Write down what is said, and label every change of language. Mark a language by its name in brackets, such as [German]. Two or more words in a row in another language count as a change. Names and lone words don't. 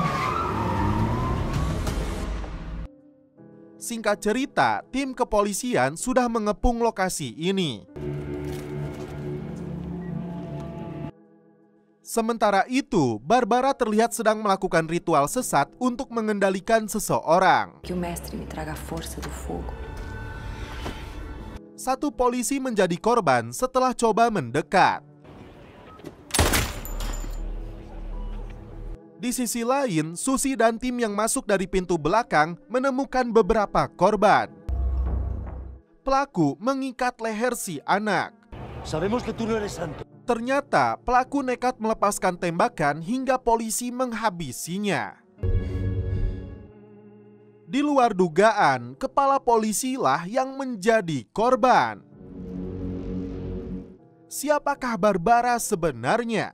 [Indonesian] Singkat cerita, tim kepolisian sudah mengepung lokasi ini. Sementara itu, Barbara terlihat sedang melakukan ritual sesat untuk mengendalikan seseorang. [Portuguese] Que o mestre me traga a força do fogo. [Indonesian] Satu polisi menjadi korban setelah coba mendekat. Di sisi lain, Susi dan tim yang masuk dari pintu belakang menemukan beberapa korban. Pelaku mengikat leher si anak. [Spanish] Sabemos que tú no eres santo. [Indonesian] Ternyata pelaku nekat melepaskan tembakan hingga polisi menghabisinya. Di luar dugaan, kepala polisi lah yang menjadi korban. Siapakah Barbara sebenarnya?